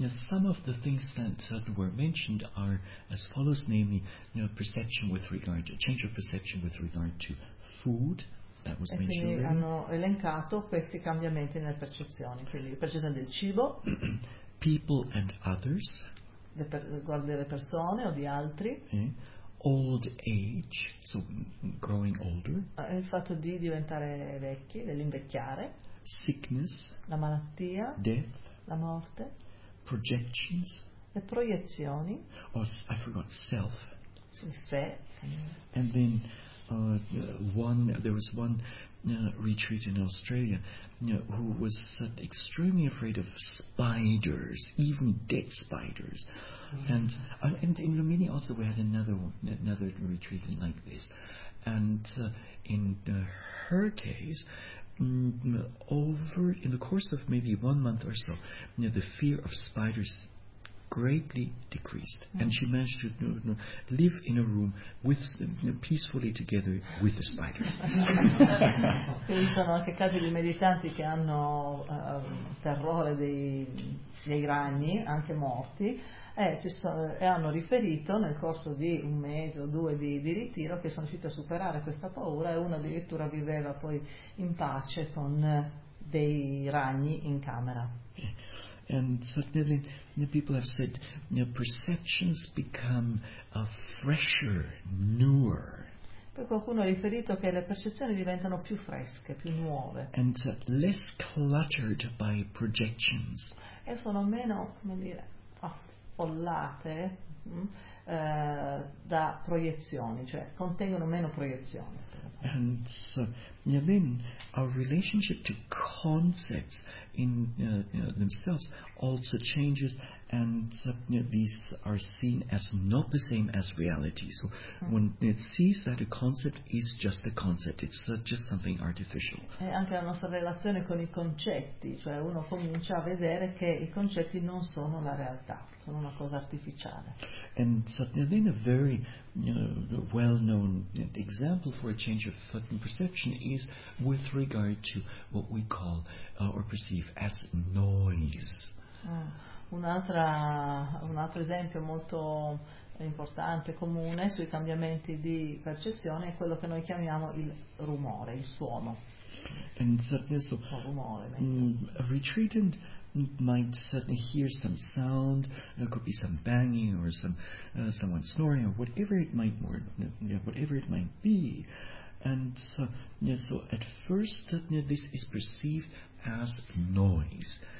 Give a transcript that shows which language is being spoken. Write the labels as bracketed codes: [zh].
[en] Some of the things that were mentioned are as follows, namely perception with regard to change of perception with regard to food. That was mentioned. [it] Quindi hanno elencato questi cambiamenti nelle percezioni, quindi percezione del cibo, [en] people and others, [it] guardare le persone o di altri, [en] old age, so growing older, [it] il fatto di diventare vecchi, dell'invecchiare, [en] sickness, [it] la malattia, [en] death, [it] la morte, [en] projections, [it] le proiezioni, [en] I forgot, self, [it] il sé, [en] and then there was one retreat in Australia who was extremely afraid of spiders, even dead spiders. Mm-hmm. And in Lumini also we had another retreat like this. And in her case, over in the course of maybe 1 month or so, the fear of spiders greatly decreased. Mm-hmm. And she managed to live in a room with them, peacefully together with the spiders. [it] Ci sono anche casi di meditanti che hanno terrore dei ragni, anche morti, e hanno riferito nel corso di un mese o due di ritiro che sono riusciti a superare questa paura, e uno addirittura viveva poi in pace con dei ragni in camera. [en] And suddenly, people have said, perceptions become fresher, newer. [it] Poi qualcuno ha riferito che le percezioni diventano più fresche, più nuove. [en] And less cluttered by projections. [it] E sono meno, come dire, affollate da proiezioni, cioè contengono meno proiezioni. [en] And so, then our relationship to concepts in themselves also changes, and these are seen as not the same as reality. So when it sees that a concept is just a concept, it's just something artificial. [it] E anche la nostra relazione con i concetti, cioè uno comincia a vedere che i concetti non sono la realtà, sono una cosa artificiale. [en] And so then a very well-known example for a change of perception is with regard to what we call or perceive as noise. [it] Un altro esempio molto importante, comune sui cambiamenti di percezione è quello che noi chiamiamo il rumore, il suono. [en] And so, [it] rumore, [en] a retreatant might suddenly hear some sound, it could be some banging or some someone snoring or whatever it might be. And so, so at first this is perceived as noise.